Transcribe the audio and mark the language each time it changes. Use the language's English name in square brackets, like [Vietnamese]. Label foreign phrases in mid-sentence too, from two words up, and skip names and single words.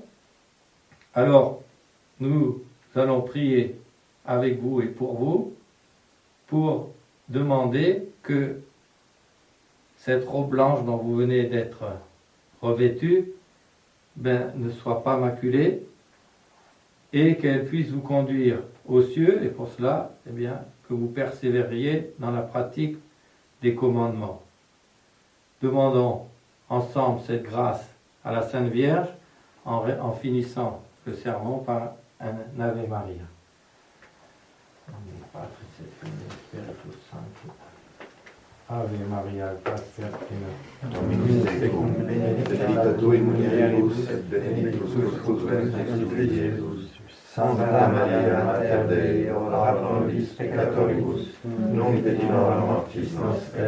[French] Alors, nous allons prier avec vous et pour demander que cette robe blanche dont vous venez d'être revêtue ne soit pas maculée et qu'elle puisse vous conduire aux cieux, et pour cela, eh bien, que vous persévériez dans la pratique des commandements. Demandons ensemble cette grâce à la Sainte Vierge en finissant le sermon par un Ave Maria. [Latin] Ave Maria, gratia plena, Dominus tecum, benedicta tui mulieribus, et benedictus fructus ventris tui, Iesus. Santa Maria, Mater Dei, ora pro nobis peccatoribus, nunc et in hora mortis nostre.